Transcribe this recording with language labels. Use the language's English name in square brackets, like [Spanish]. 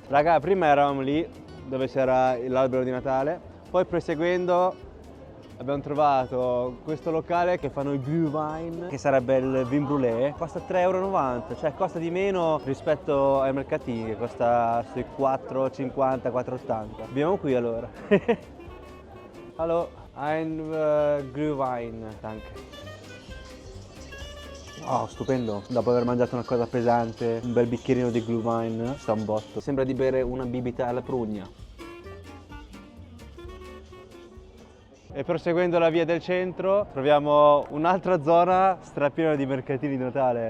[Italian] Raga, prima eravamo lì dove c'era l'albero di Natale, poi proseguendo abbiamo trovato questo locale che fanno il Glühwein, che sarebbe il vin brûlé, costa 3,90 euro, cioè costa di meno rispetto ai mercatini che costa sui 4,50, 4,80. Beviamo qui allora. [German] Hallo, ein Glühwein, danke. [Italian] Oh, stupendo, dopo aver mangiato una cosa pesante, un bel bicchierino di Glühwein, sta un botto. Sembra di bere una bibita alla prugna. E proseguendo la via del centro troviamo un'altra zona strapiena di mercatini di Natale.